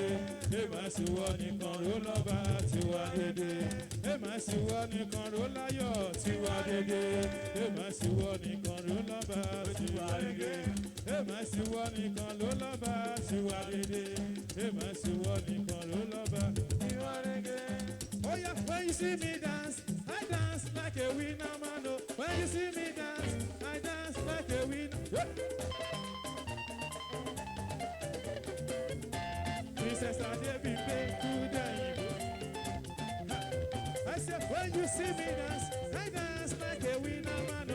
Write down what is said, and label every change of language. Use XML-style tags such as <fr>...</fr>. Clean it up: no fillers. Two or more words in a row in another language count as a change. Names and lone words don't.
<yo>Èmà sí wọ nìkan ló lọ́ba tiwa dédé. Èmà sí wọ nìkan ló láyọ̀ tiwa dédé. Èmà sí wọ nìkan ló lọ́ba tiwa dédé. Èmà sí wọ nìkan ló lọ́ba tiwa dédé. Èmà sí wọ nìkan ló lọ́ba tiwa dédé.</yo> <en>Oh yeah, when you see me dance, I dance like a winner man. Oh, when you see me dance, I dance like a winner. Yeah. Princess Adebimpe to the Igbo. I said, when you see me dance, I dance like a winner man.</en>